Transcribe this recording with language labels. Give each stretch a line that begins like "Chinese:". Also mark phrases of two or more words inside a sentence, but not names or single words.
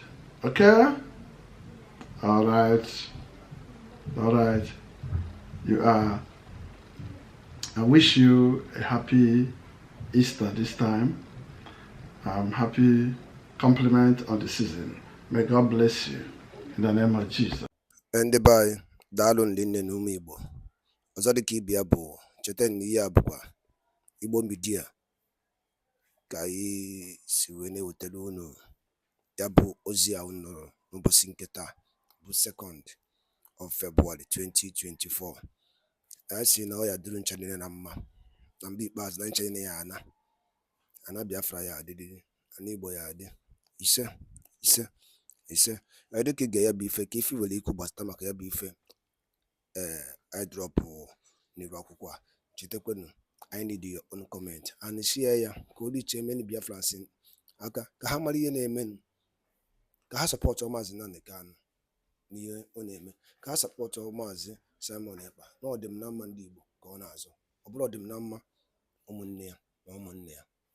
English: Okay? All right. All right. I wish you a happy Easter this time. Happy compliment on the season. May God bless you in the name of Jesus.
Igbo: Ndị be anyị, daalụ nne na ụmụ Igbo. Ọzọ dịka ibe ya bụ cheta na ihe a bụkwa Igbo Media ka anyị si wee na-ewetara unu ya bụ ozi a unu nụrụ n'ụbọchị nke taa bụ
English: 2nd of February 2024.
Igbo: Anyị si na ọ ya dịrị ncha niile na mma, na mgbe ikpeazụ na ncha niile ya ana Biafra ya adịrị, ana Igbo ya adị. Ise ise ise. Dịka ị ga ya bụ ife ka ife nwere ikwu gbasata maka ya bụ ife anyị drọpụ n'iru akwụkwọ a. Chetakwanụ, anyị
English: need your own comment and share
Igbo: ya ka o richie many Biafrans aka, ka ha mara ihe na-emenụ, ka ha sọpọtụ Maazị Nnamdi Kanu n'ihe ọ na-eme, ka ha sọpọtụ Maazị Simon Ekpa na ọ dị m na mma ndị Igbo ka ọ na-azụ, ọ bụrụ ọ dị m na mma ụmụnne ya na ụmụnne ya.